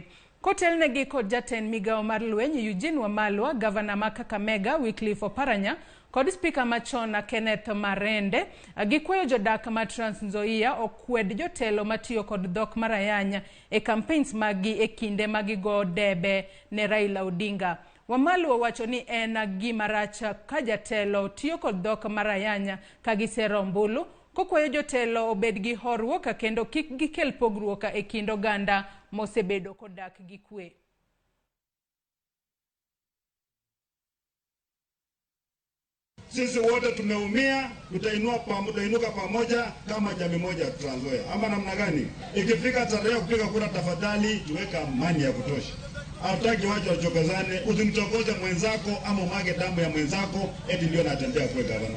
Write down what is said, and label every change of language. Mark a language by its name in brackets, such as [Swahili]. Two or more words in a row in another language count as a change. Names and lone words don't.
[Luo (Kenya and Tanzania)] Kotelnegi kod jatend migao mar lweny Eugene Wamalwa, gavana ma Kakamega Wycliffe Oparanya kod spika machon Kenneth Marende gikwayo jodak ma Trans Nzoia okwed jotelo matiyo kod dhok mar Ayanya e campaigns magi e kinde magigo debe ne Raila Odinga. Wamalwa wacho ni en gima rach ka jatelo tiyo kod dhok mar Ayanya ka gisero ombulu, kokwayo jotelo obed gi horuok kendo kik gikel pogruok e kind oganda mosebedo kodak gi kwe. [Swahili] Sisi wote tumeumia, tutainuka pamoja kama jamii moja Trans Nzoia. Ama namna gani? Ikifika tarehe ya kupiga kura, tafadhali tuweka amani ya kutosha. Hataki watu wachokozane, usimchokoze mwenzako ama umwage damu ya mwenzako eti ndio anatembea kwa gavana.